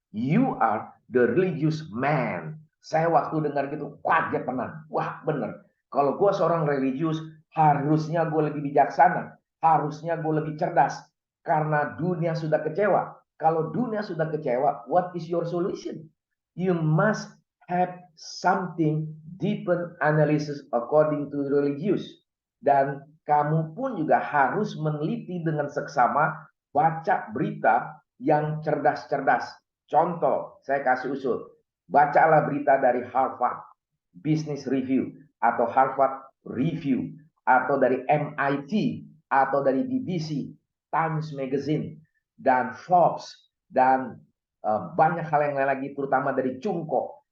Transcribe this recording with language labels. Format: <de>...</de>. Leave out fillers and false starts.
<en>You are the religious man.</en> <id>Saya waktu dengar gitu, kaget tenang. Wah bener, kalau gue seorang religius, harusnya gue lebih bijaksana. Harusnya gue lebih cerdas. Karena dunia sudah kecewa. Kalau dunia sudah kecewa, what is your solution?</id> <en>You must have something deeper analysis according to religious.</en> <id>Dan kamu pun juga harus meneliti dengan seksama, baca berita yang cerdas-cerdas. Contoh, saya kasih usul. Bacalah berita dari Harvard Business Review atau Harvard Review atau dari MIT atau dari BBC, Times Magazine dan Forbes dan banyak hal yang lain lagi terutama dari Cungko.</id>